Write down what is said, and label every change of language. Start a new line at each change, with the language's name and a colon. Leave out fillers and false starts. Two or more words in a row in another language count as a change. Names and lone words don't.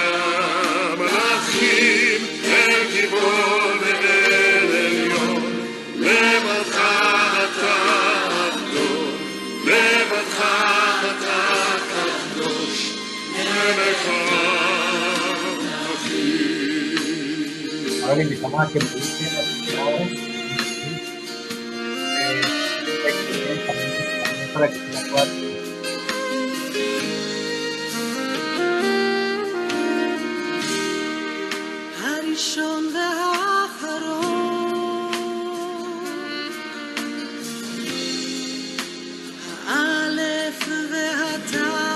Hebrew: המלכים, אל גיבור ואל עליון, לבדך אתה אדון, לבדך אתה קדוש, מלך המלכים.
Spanish: Ahora le invitamos a que mediten las palabras también para que se la puedan.
Hebrew: הראשון והאחרון, האלף והתו,